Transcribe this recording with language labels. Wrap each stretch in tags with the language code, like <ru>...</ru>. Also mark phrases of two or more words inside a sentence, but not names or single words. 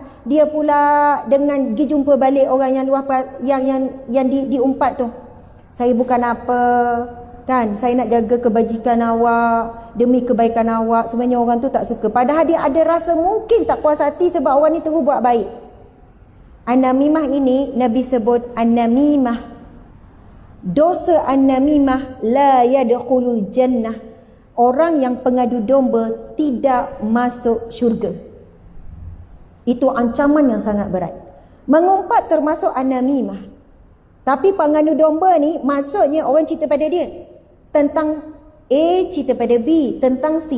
<ms>Dia pula dengan pergi jumpa balik orang yang luah yang diumpat tu. Saya bukan apa, kan? Saya nak jaga kebajikan awak, demi kebaikan awak. Sebenarnya orang tu tak suka. Padahal dia ada rasa mungkin tak puas hati sebab orang ni terus buat baik. An-namimah ini Nabi sebut an-namimah.</ms> <ar>Dosa النميمة لا يدخل الجنة.</ar> <ms>Orang yang pengadu domba tidak masuk syurga. Itu ancaman yang sangat berat. Mengumpat termasuk an-namimah. Tapi pengadu domba ni maksudnya orang cerita pada dia tentang A, cerita pada B tentang C.</ms>